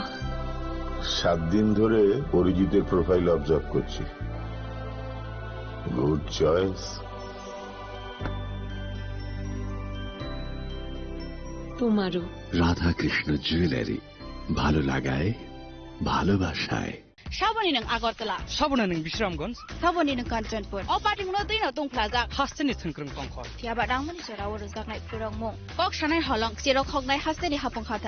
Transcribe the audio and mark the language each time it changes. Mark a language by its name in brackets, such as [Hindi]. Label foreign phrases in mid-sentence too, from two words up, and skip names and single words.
[Bangla] 7 দিন ধরে অরিজিতের প্রোফাইল অবজার্ভ করছি। [English] good choice. [Bangla] তোমারও। রাধাকৃষ্ণ জুয়েলারি, ভালো লাগায় ভালোবাসায়। [Kok Borok] Shabani nang Agartala, Sabuna nang Bisramganj, Sabani nang Kanchanpur. O party mo din na tong plaza. Hasteni Thunkrung Kongkhor. Tia ba dang mani chara wor zak nai purong mo. Kok shanai holong siro khok nai hasteni hapong khatan.